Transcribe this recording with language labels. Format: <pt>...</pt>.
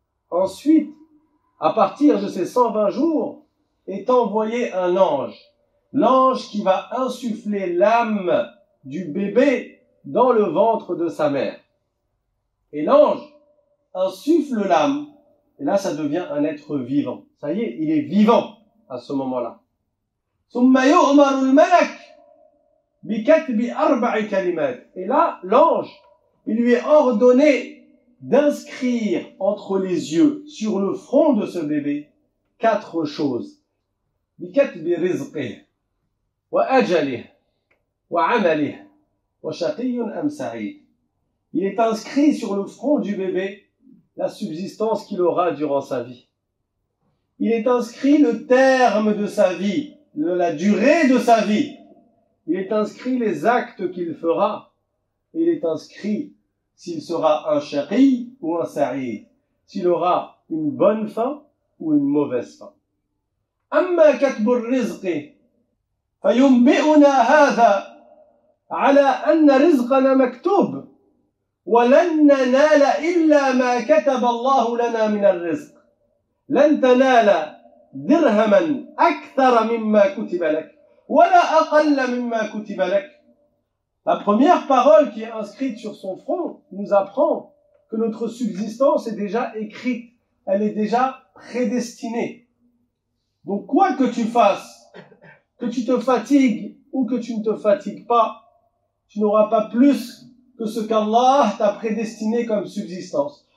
<fr>Ensuite, à partir de ces 120 jours, est envoyé un ange. L'ange qui va insuffler l'âme du bébé dans le ventre de sa mère. Et l'ange insuffle l'âme. Et là, ça devient un être vivant. Ça y est, il est vivant à ce moment-là.</fr> <ar>ثم يؤمر الملك بكتب 4 كلمات.</ar> <fr>Et là, l'ange, il lui est ordonné d'inscrire entre les yeux, sur le front de ce bébé, 4 choses.</fr> <ar>بكتب رزقه وأجله وعمله وشقي أم سعيد.</ar> <fr>Il est inscrit sur le front du bébé la subsistance qu'il aura durant sa vie. Il est inscrit le terme de sa vie, la durée de sa vie. Il est inscrit les actes qu'il fera. Il est inscrit s'il sera un shaqi ou un sa'id, s'il aura une bonne fin ou une mauvaise fin.</fr> <ar>أما كتب الرزق فينبئنا هذا على أن رزقنا مكتوب ولن ننال إلا ما كتب الله لنا من الرزق لن تنال درهما أكثر مما كتب لك ولا أقل مما كتب لك.</ar> <fr>La première parole qui est inscrite sur son front nous apprend que notre subsistance est déjà écrite, elle est déjà prédestinée. Donc quoi que tu fasses, que tu te fatigues ou que tu ne te fatigues pas, tu n'auras pas plus que ce qu'Allah t'a prédestiné comme subsistance.</fr>